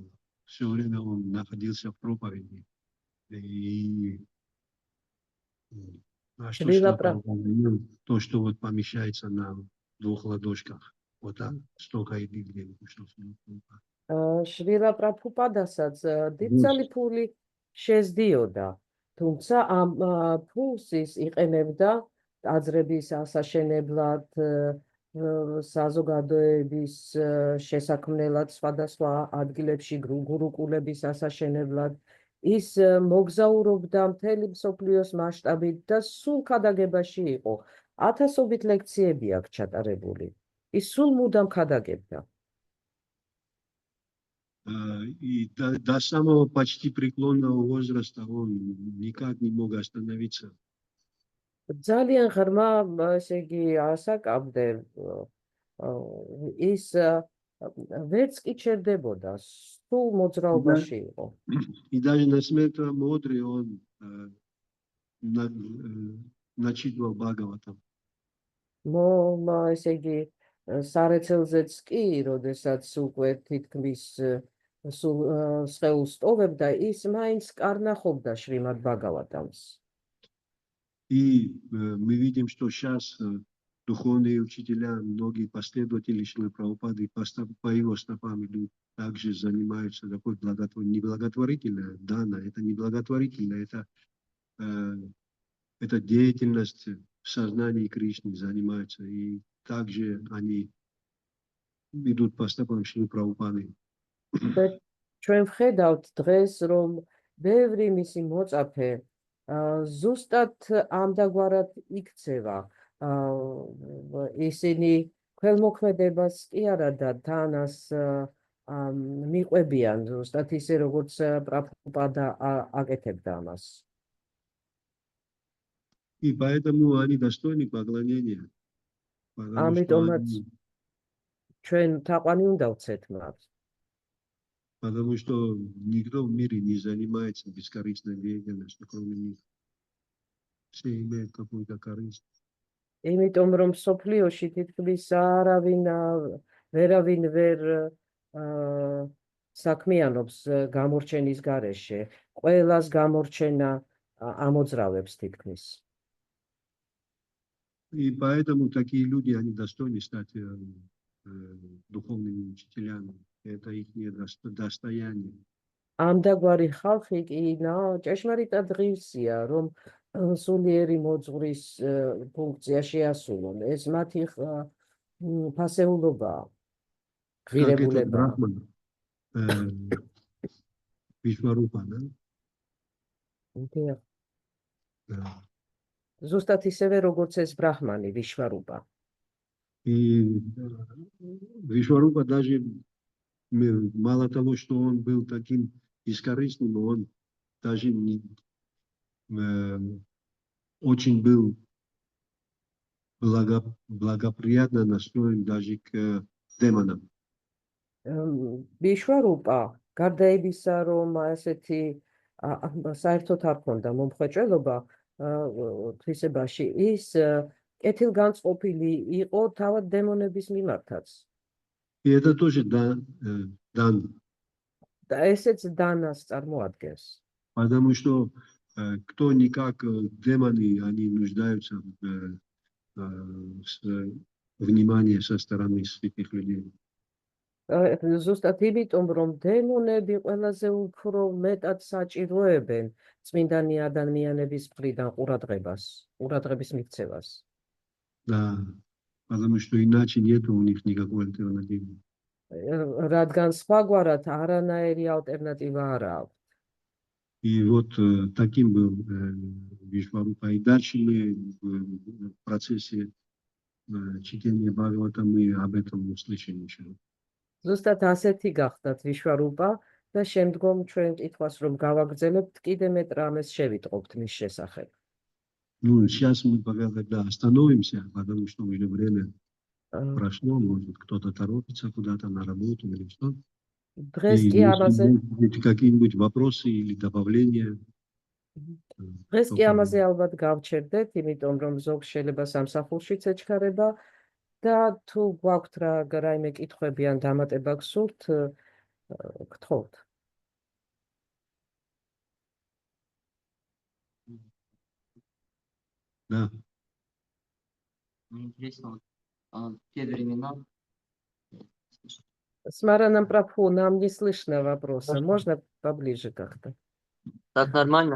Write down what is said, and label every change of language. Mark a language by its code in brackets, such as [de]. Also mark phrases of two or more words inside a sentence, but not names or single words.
[ru] Все время он находился в проповеди. И то, что вот помещается нам двух ладошках. Вот так. Столько и Библии. [ka] შრილა პრაბჰუპადასაც დიდძალი ფული შეძდიოდა, თუმცა ამ ფულს ის იყენებდა ტაძრების ასაშენებლად, საზოგადოების შესაქმნელად სხვადასხვა ადგილებში გურუკულების ასაშენებლად. ის მოგზაურობდა მთელი მსოფლიოს მასშტაბით და სულ ქადაგებაში იყო. ათასობით ლექციები აქვს ჩატარებული. ის სულ მუდამ ქადაგებდა. [ru] И до самого почти преклонного возраста он никак не мог остановиться. [ka] ძალიან ღრმა, ესე იგი, ასაკამდე ის ვერც კი ჩერდებოდა, სულ მოძრაობაში იყო. [ru] И даже на смерть мудрый он начитывал Бхагаватам. [ka] ესე იგი, სარეცელზეც კი, როდესაც უკვე თითქმის სულ სხეულს ტოვებდა, ის მაინც კარნახობდა შრიმად ბაგავატამს. [ru] И мы видим, что сейчас духовные учителя, многие последователи Шрилы Прабхупады по его стопам идут, также занимаются такой неблаготворительной, дана, это не благотворительно, это деятельность в сознании Кришны занимаются, и также они идут по стопам Шрилы Прабхупады. [ka] ჩვენ ვხედავთ დღეს, რომ ბევრი მისი მოწაფე ზუსტად ამდაგვარად იქცევა. ისინი ქველმოქმედებას კი არა და თანას მიყვებიან ზუსტად ისე, როგორც პრაბჰუპადა აკეთებდა ამას. [ru] И поэтому они достойны поклонения. [ka] ამიტომაც ჩვენ თაყვანი უნდა ვცეთ მათ. [ru] Потому что никто в мире не занимается бескорыстной деятельностью, кроме них. Все имеют какую-то корысть. [ka] იმიტომ რომ სოფლიოში თითქმის ვერავინ ვერ საქმიანობს გამორჩენის გარეშე. ყველას გამორჩენა ამოძრავებს თითქმის. [ru] И поэтому такие люди, они достойны стать духовными учителями. Это их достояние. [ka] ამდაგვარი ხალხი კი ჭეშმარიტად ღირსია, რომ სულიერი მოძღვრის ფუნქცია შეასრულონ. ეს მათი ფასეულობაა, [ru] Как этот [ka] ღირებულებაა. [ru] Брахман, Вишварупа, да? Да. [ka] ზუსტად ისევე, როგორც ეს ბრაჰმანი, ვიშვარუპა. [ru] И Вишварупа даже мало того, что он был таким бескорыстным, он даже очень был благоприятно настроен даже к демонам. [ka] ვიშვარუპა, გარდა იმისა, რომ ესეთი საერთოდ არ ქონდა მომხვეჭველობა თვისებაში, ის კეთილგანწყობილი იყო თავად დემონების მიმართაც. [ru] И это тоже дан. [ka] და ესეც დანას წარმოადგენს. [ru] Потому что кто никак демоны, они нуждаются в внимании со стороны святых людей. [ka] ზუსტად იმიტომ, რომ დემონები ყველაზე უფრო მეტად საჭიროებენ წმინდანი ადამიანების მხრიდან ყურადღების მიქცევას. [ru] Да, потому что иначе нет у них никакой альтернативы. [ka] რადგან სხვაგვარად არანაირი ალტერნატივა არ აქვს. [ru] И вот таким был Вишварупа. И дальше мы в процессе чтения Бхагавата мы об этом услышим еще. [ka] ზუსტად асეთი გახდათ ვიშვარუპა და შემდგომ ჩვენ კითხვას რომ გავაგრძელებთ, კიდე მეტ რამეს შევიტყობთ მის შესახებ. [ru] Ну, сейчас мы пока остановимся, потому что уже время прошло, может кто-то торопится куда-то на работу или что. [ka] დღეს [ru] И [ka] კი [ru] если [ka] ამაზე [ru] будут какие-нибудь вопросы или добавления. [ka] დღეს კი ამაზე ალბათ გავჩერდეთ, იმიტომ რომ ზოგ შეიძლება სამსახურშიც ეჩქარება და თუ გვაქვთ რაიმე კითხვები ან დამატება გსურთ, გთხოვთ. [ru] Да. Мне интересно, те времена. Смарана Прабху, нам не слышно вопроса. Можно поближе как-то? Так нормально?